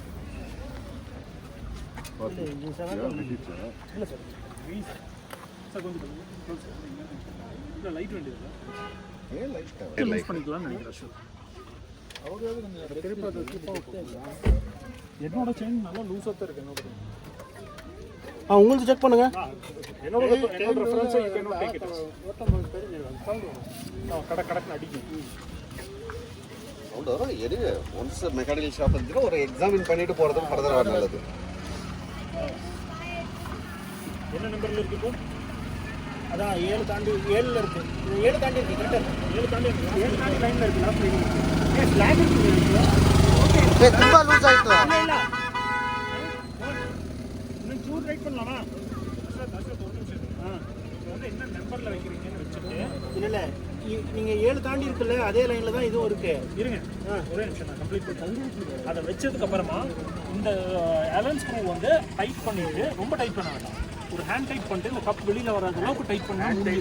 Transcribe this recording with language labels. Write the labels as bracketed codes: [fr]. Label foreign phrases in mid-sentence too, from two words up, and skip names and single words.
[ta] இல்ல சார் கொஞ்சம் இல்ல லைட் வேண்டியது லைட் பண்ணிக்கலாம் நினைக்கிறேன். என்னோட செயின் நல்லா லூஸா தான் இருக்கு. என்னோட உங்களுக்கு செக் பண்ணுங்க. என்னோட [en] reference you can not take it. [ta] கடக்கு அடிக்கும். சவுண்ட் வரும். எதுக்கு [en] once mechanical shop [ta] வந்து ஒரு எக்ஸாமின் பண்ணிட்டு போறது ஃபர்தர் வர நல்லது. என்ன நம்பர்ல இருக்கு இப்போ? அதான் 7 தாண்டி 7ல இருக்கு. 7 தாண்டி இருக்கு. கரெக்ட்டா 7 தாண்டி இருக்கு. 7 தாண்டி லைன்ல இருக்கு. [en] last line. [ta] ஃபிளாக் இருக்கு. ஓகே. [kn] ತುಂಬಾ ಲೂಸ್ ಆಯ್ತು. [ta] இல்ல இன்னும் ಚೂರ್ ரைட் பண்ணலாமா? அசத் ஒரு நிமிஷம். வந்து என்ன நம்பர்ல வைக்கிறீங்கன்னு வெச்சிட்டு. இல்ல நீங்க 7 தாண்டி இருக்குல்ல, அதே லைன்ல தான் இதுவும் இருக்கு. இருங்க ஒரே நிமிஷம் நான் கம்ப்ளீட் பண்ணிட்டேன். அதை வெச்சதுக்கு அப்புறமா இந்த [en] allen screw [ta] வந்து டைட் பண்ணிட்டு, ரொம்ப டைட் பண்ண வேண்டாம், ஒரு [en] hand tight [ta] பண்ணிட்டு இந்த கப் வெளியில வராத அளவுக்கு டைட் பண்ணா முடியுது.